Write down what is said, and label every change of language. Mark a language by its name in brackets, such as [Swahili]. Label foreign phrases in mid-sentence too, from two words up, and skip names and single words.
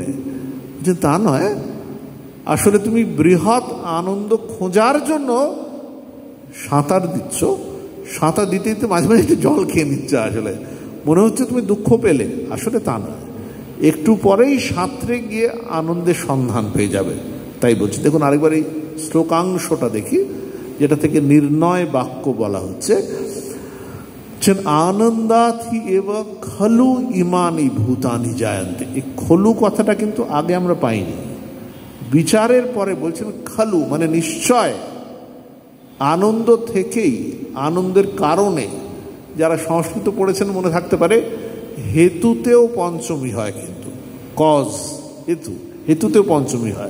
[Bangla] যে তা নয়, আসলে তুমি বৃহৎ আনন্দ খোঁজার জন্য সাঁতার দিচ্ছ, সাঁতার দিতে দিতে মাঝে মাঝে একটু জল খেয়ে নিচ্ছে, আসলে মনে হচ্ছে তুমি দুঃখ পেলে, আসলে তা নয়, একটু পরেই সাঁতরে গিয়ে আনন্দের সন্ধান পেয়ে যাবে। তাই বলছি, দেখুন আরেকবার এই শ্লোকাংশটা দেখি, যেটা থেকে নির্ণয় বাক্য বলা হচ্ছে। [Sanskrit] আনন্দাথি এব খলু ইমানি ভূতানি জায়ন্তে। [Bangla] এই খলু কথাটা কিন্তু আগে আমরা পাইনি, বিচারের পরে বলছেন খলু মানে নিশ্চয়। আনন্দ থেকেই, আনন্দের কারণে, যারা সংস্কৃত পড়েছেন মনে থাকতে পারে, হেতুতেও পঞ্চমী হয়, কিন্তু কজ হেতু, হেতুতেও পঞ্চমী হয়।